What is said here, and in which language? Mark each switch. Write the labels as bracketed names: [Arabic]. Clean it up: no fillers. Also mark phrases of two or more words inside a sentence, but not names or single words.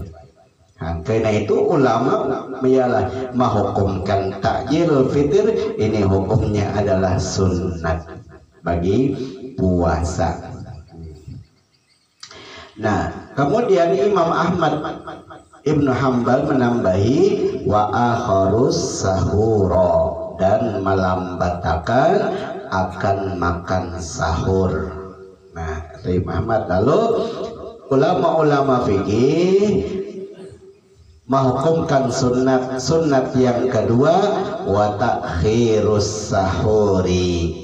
[Indonesian] Nah, karena itu ulama ialah menghukumkan [Arabic] تعجيل الفطر [Indonesian] ini hukumnya adalah sunnat bagi puasa. Nah, kemudian Imam Ahmad Ibnu Hanbal menambahi [Arabic] وأخر السحور, [Indonesian] dan melambatakan akan makan sahur. Nah, itu Imam Ahmad. Lalu ulama-ulama fikih menghukumkan sunat yang kedua [Arabic] وتأخير السحور.